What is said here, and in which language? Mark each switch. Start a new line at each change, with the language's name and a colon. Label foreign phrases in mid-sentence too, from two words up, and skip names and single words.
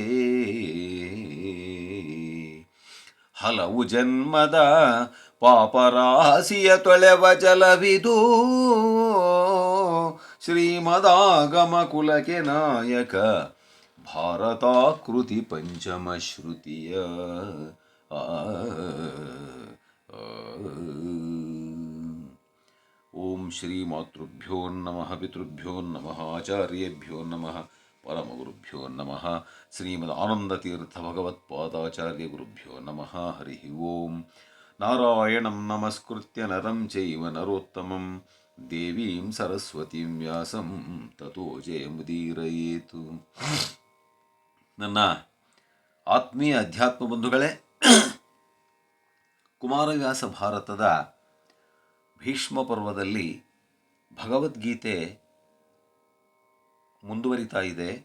Kannada: ಹಲವು ಜನ್ಮದ ಪಾಪರಾಶಿಯ ತೊಳೆವ ಜಲವಿದು, ಶ್ರೀಮದಾಗಮ ಕುಲಕ್ಕೆ ನಾಯಕ ಭಾರತಾಕೃತಿ ಪಂಚಮ ಶ್ರುತಿಯ.
Sanskrit: ಓಂ ಶ್ರೀ ಮಾತೃಭ್ಯೋ ನಮಃ, ಪಿತೃಭ್ಯೋ ನಮಃ, ಆಚಾರ್ಯೇಭ್ಯೋ ನಮಃ, ಪರಮಗುರುಭ್ಯೋ ನಮಃ. ಶ್ರೀಮದ್ ಆನಂದತೀರ್ಥ ಭಗವತ್ಪಾದಾಚಾರ್ಯ ಗುರುಭ್ಯೋ ನಮಃ. ಹರಿ ಓಂ. ನಾರಾಯಣಂ ನಮಸ್ಕೃತ್ಯ ನರಂ ಚೈವ ನರೋತ್ತಮಂ, ದೇವೀಂ ಸರಸ್ವತೀಂ ವ್ಯಾಸಂ ತತೋ ಜಯಮುದೀರಯೇತು.
Kannada: ನನ್ನ ಆತ್ಮೀಯ ಅಧ್ಯಾತ್ಮ ಬಂಧುಗಳೇ, ಕುಮಾರವ್ಯಾಸ ಭಾರತದ ಭೀಷ್ಮ ಪರ್ವದಲ್ಲಿ ಭಗವದ್ಗೀತೆ ಮುಂದುವರಿತಾ ಇದೆ.